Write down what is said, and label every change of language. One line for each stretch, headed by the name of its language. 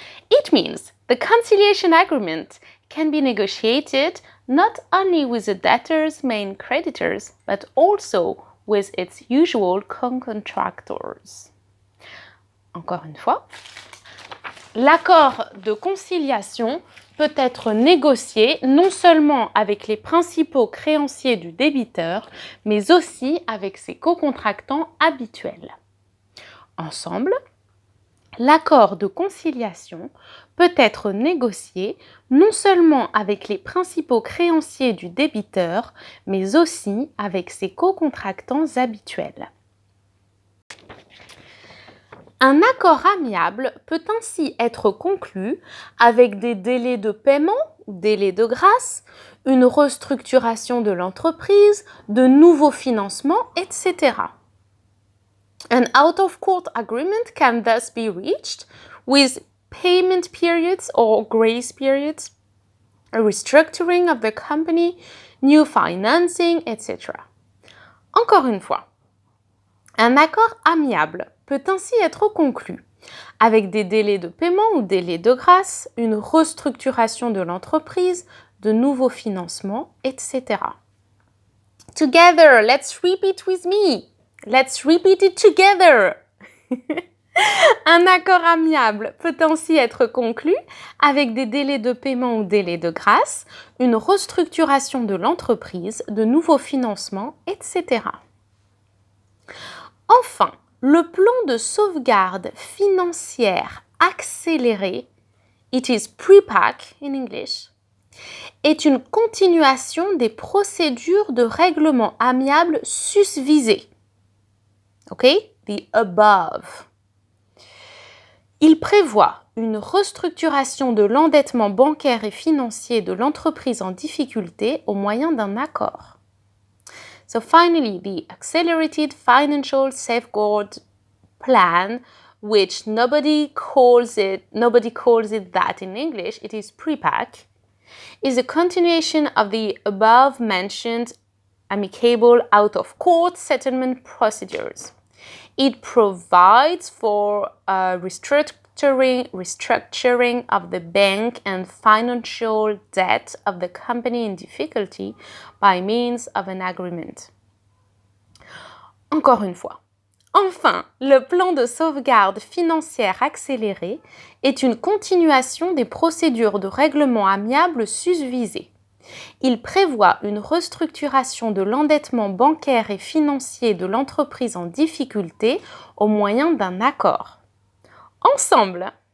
English: It means the conciliation agreement can be negotiated not only with the debtor's main creditors, but also with its usual co-contractors.
French: Encore une fois, l'accord de conciliation peut être négocié non seulement avec les principaux créanciers du débiteur, mais aussi avec ses co-contractants habituels. Ensemble, l'accord de conciliation peut être négocié non seulement avec les principaux créanciers du débiteur, mais aussi avec ses co-contractants habituels. Un accord amiable peut ainsi être conclu avec des délais de paiement ou délais de grâce, une restructuration de l'entreprise, de nouveaux financements, etc.
English: An out-of-court agreement can thus be reached with payment periods or grace periods, a restructuring of the company, new financing, etc.
French: Encore une fois, un accord amiable peut ainsi être conclu avec des délais de paiement ou délais de grâce, une restructuration de l'entreprise, de nouveaux financements, etc.
English: Together, let's repeat with me. Let's repeat it together.
French: Un accord amiable peut ainsi être conclu avec des délais de paiement ou délais de grâce, une restructuration de l'entreprise, de nouveaux financements, etc. Enfin, le plan de sauvegarde financière accéléré,
English: it is pre-pack in English,
French: est une continuation des procédures de règlement amiable susvisées. OK?
English: The above.
French: Il prévoit une restructuration de l'endettement bancaire et financier de l'entreprise en difficulté au moyen d'un accord.
English: So finally, the Accelerated Financial Safeguard Plan, which nobody calls it that in English, it is pre-pack, is a continuation of the above-mentioned amicable out-of-court settlement procedures. It provides for a restructuring of the bank and financial debt of the company in difficulty by means of an agreement.
French: Encore une fois. Enfin, le plan de sauvegarde financière accéléré est une continuation des procédures de règlement amiable susvisées. Il prévoit une restructuration de l'endettement bancaire et financier de l'entreprise en difficulté au moyen d'un accord. Ensemble,